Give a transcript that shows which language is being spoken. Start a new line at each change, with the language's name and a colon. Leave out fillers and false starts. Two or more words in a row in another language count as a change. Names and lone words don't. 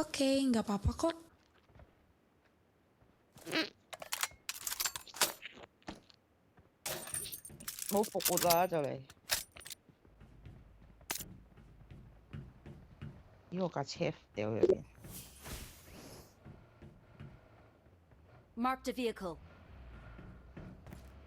Indonesian: Oke, nggak apa-apa kok.
Cantonese: 冇復活啦就嚟。咦，我架車掉入邊。
English: Marked a vehicle.